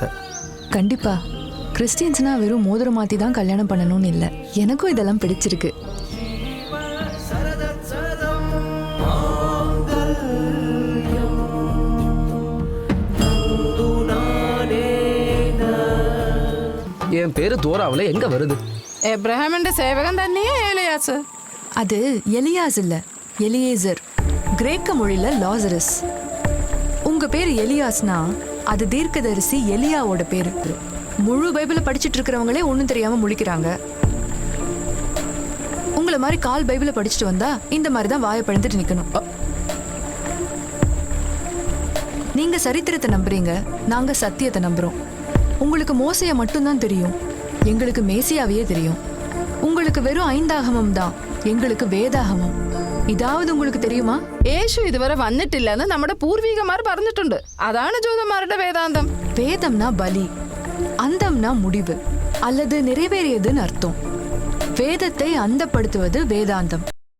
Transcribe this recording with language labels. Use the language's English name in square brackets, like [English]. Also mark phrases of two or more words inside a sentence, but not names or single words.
[Tamil] கண்டிப்பா கிறிஸ்டியன்ஸ்னா வெறும் மோதிரம் மாற்றி தான் கல்யாணம் பண்ணணும்னு இல்லை. எனக்கும் இதெல்லாம் பிடிச்சிருக்கு. என் பேரு தோராவில் எங்க வருது? [Malayalam] എബ്രഹാമിന്റെ സേവകൻ തന്നെയാ ഏലിയാസ്. [Tamil] அது எலியாஸ் இல்ல, எலியேசர். கிரேக்க மொழியில லாசரஸ். உங்க பேர் எலியாஸ்னா அது தீர்க்கதரிசி எலியாவோட பேரு. முழு பைபிளை படிச்சுட்டு இருக்கிறவங்களே ஒன்றும் தெரியாம முழிக்கிறாங்க. உங்களை மாதிரி கால் பைபிளை படிச்சுட்டு வந்தா இந்த மாதிரி தான் வாயை பழுந்துட்டு நிக்கணும். நீங்க சரித்திரத்தை நம்புறீங்க, நாங்க சத்தியத்தை நம்புறோம். உங்களுக்கு மோசைய மட்டும்தான் தெரியும், எங்களுக்கு மேசியாவையே தெரியும். உங்களுக்கு வெறும் 5 ஆகமம் தான், எங்களுக்கு வேதாகமம். ഇതാവത് உங்களுக்கு தெரியுமா? [Malayalam] യേശു ഇതുവരെ വന്നിട്ടില്ലെന്ന് നമ്മുടെ പൂർവികന്മാർ പറഞ്ഞിട്ടുണ്ട്. അതാണ് ജൂതന്മാരുടെ വേദാന്തം. [Tamil] வேதம்னா பலி, அந்தம்னா முடிவு அல்லது நிறைவேறியதுன்னு அர்த்தம். வேதத்தை அந்தப்படுத்துவது வேதாந்தம்.